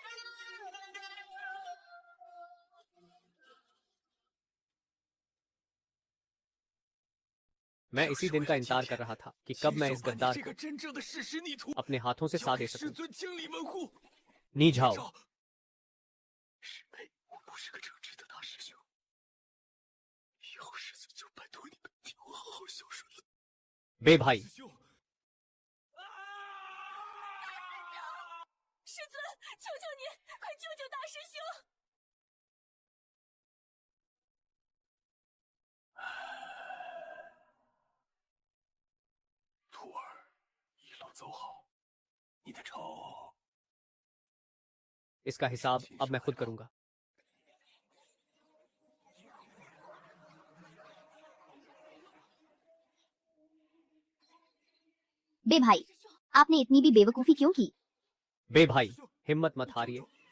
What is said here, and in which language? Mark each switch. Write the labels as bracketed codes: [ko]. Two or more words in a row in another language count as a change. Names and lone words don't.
[hi] मैं इसी दिन का इंतजार कर रहा था कि कब मैं इस गद्दार को अपने हाथों से सा दे सकूं। नीझाओ। [zh] 师妹，我不是个正直的大师兄，以后师尊就拜托你们替我好好孝顺了。 [hi] बे भाई, [zh] 师尊，求求你，快救救大师兄！徒儿，一路走好，你的仇。 [hi] इसका हिसाब अब मैं खुद करूंगा। बे भाई, आपने इतनी भी बेवकूफी क्यों की? बे भाई, हिम्मत मत हारिए।